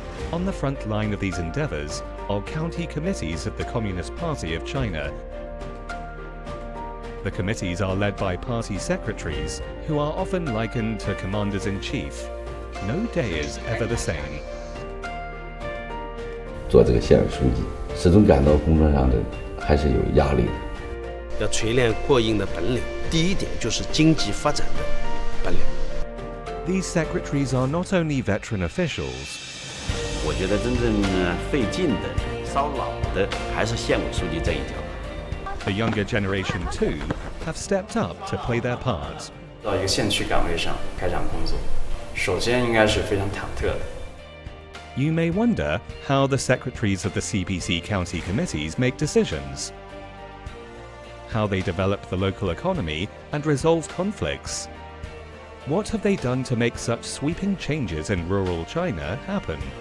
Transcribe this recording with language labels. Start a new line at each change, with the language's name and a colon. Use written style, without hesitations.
English: On the front line of these endeavors are county committees of the Communist Party of China. The committees are led by party secretaries, who are often likened to commanders-in-chief. No day is ever the same.
Chinese: 做这个县委书记，始终感到工作上的还是有压力的。要锤炼过硬的本领，第一点就是经济发展的本领。
English: These secretaries are not only veteran officials.
Chinese: 我觉得真正费劲的、烧脑的还是县委书记这一条。
English: The younger generation too have stepped up to play their part.
Chinese: 到一个县区岗位上开展工作，首先应该是非常忐忑的。
English: You may wonder how the secretaries of the CPC county committees make decisions, how they develop the local economy and resolve conflicts. What have they done to make such sweeping changes in rural China happen?